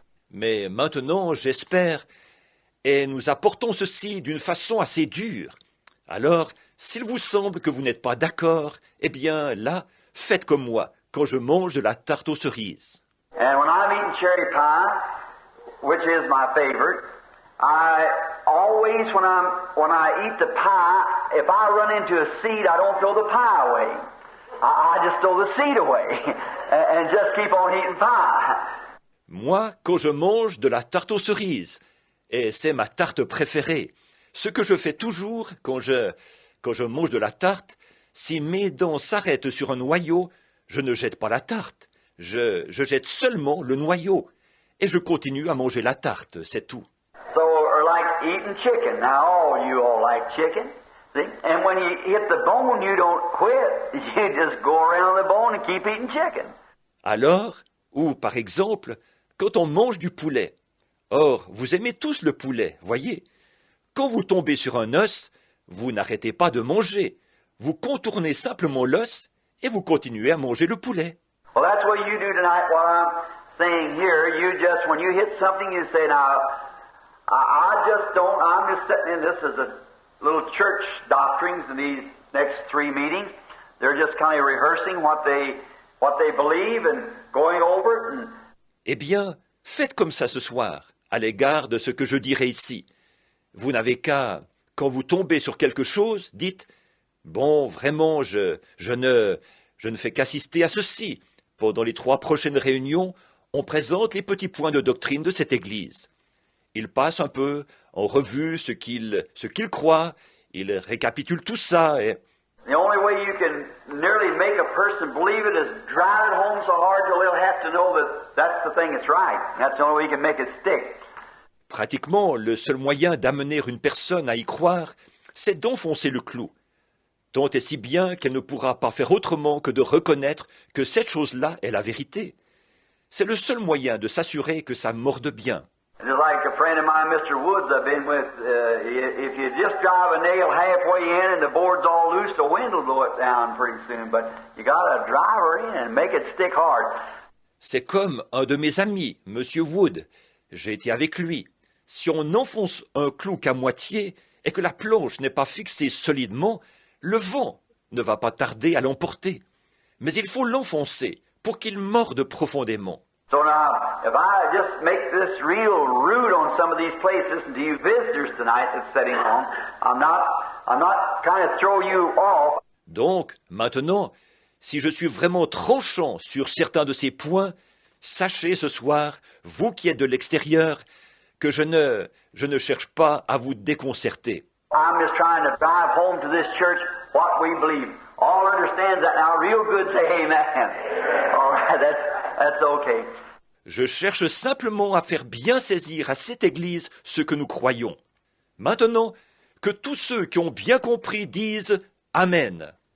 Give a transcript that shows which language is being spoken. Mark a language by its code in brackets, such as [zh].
[fr] Mais maintenant, j'espère, et nous apportons ceci d'une façon assez dure. Alors, s'il vous semble que vous n'êtes pas d'accord, eh bien, là, faites comme moi, quand je mange de la tarte aux cerises. [en] And when I'm eating cherry pie, which is my favorite, I always, when I eat the pie, if I run into a seed, I don't throw the pie away. I just throw the seed away and just keep on eating pie. [fr] Moi, quand je mange de la tarte aux cerises, et c'est ma tarte préférée, ce que je fais toujours quand je mange de la tarte, si mes dents s'arrêtent sur un noyau, je ne jette pas la tarte. Je jette seulement le noyau. Et je continue à manger la tarte, c'est tout. [en] So, or like eating chicken. Now, you all like chicken. See? And when you hit the bone, you don't quit. You just go around the bone and keep eating chicken. [fr] Alors, ou par exemple, quand on mange du poulet. Or, vous aimez tous le poulet, voyez. Quand vous tombez sur un os, vous n'arrêtez pas de manger. Vous contournez simplement l'os et vous continuez à manger le poulet. [en] Well, that's what you do tonight. What I'm saying here, you just, when you hit something, you say, now, I just don't, I'm just sitting in this as a little church doctrines in these next 3 meetings. They're just kind of rehearsing what they believe and going over it. And [fr] Eh bien, faites comme ça ce soir, à l'égard de ce que je dirai ici. Vous n'avez qu'à, quand vous tombez sur quelque chose, dites « Bon, vraiment, je ne fais qu'assister à ceci. Pendant les 3 prochaines réunions, on présente les petits points de doctrine de cette Église. » Ils passent un peu en revue ce qu'ils croient, ils récapitulent tout ça et... [en] the only way you can nearly make a person believe it is drive it home so hard till they'll have to know that that's the thing that's right. That's the only way you can make it stick. [fr] Pratiquement, le seul moyen d'amener une personne à y croire, c'est d'enfoncer le clou. Tant et si bien qu'elle ne pourra pas faire autrement que de reconnaître que cette chose-là est la vérité. C'est le seul moyen de s'assurer que ça morde bien. [en] Just like a friend of mine, Mr. Woods, I've been with, if you just drive a nail halfway in and the board's all loose, the wind will blow it down pretty soon. But you got to drive her in and make it stick hard. [fr] C'est comme un de mes amis, Monsieur Wood. J'ai été avec lui. Si on enfonce un clou qu'à moitié et que la planche n'est pas fixée solidement, le vent ne va pas tarder à l'emporter. Mais il faut l'enfoncer pour qu'il morde profondément. [en] So now, if I just make this real rude on some of these places, and to you visitors tonight that's sitting home, I'm not trying to throw you off. [fr] Donc, maintenant, si je suis vraiment tranchant sur certains de ces points, sachez ce soir, vous qui êtes de l'extérieur, que je ne cherche pas à vous déconcerter. [en] I'm just trying to drive home to this church what we believe. All understand that now, real good, say amen. All right, that's okay. [fr] Je cherche simplement à faire bien saisir à cette Église ce que nous croyons. Maintenant, que tous ceux qui ont bien compris disent Amen.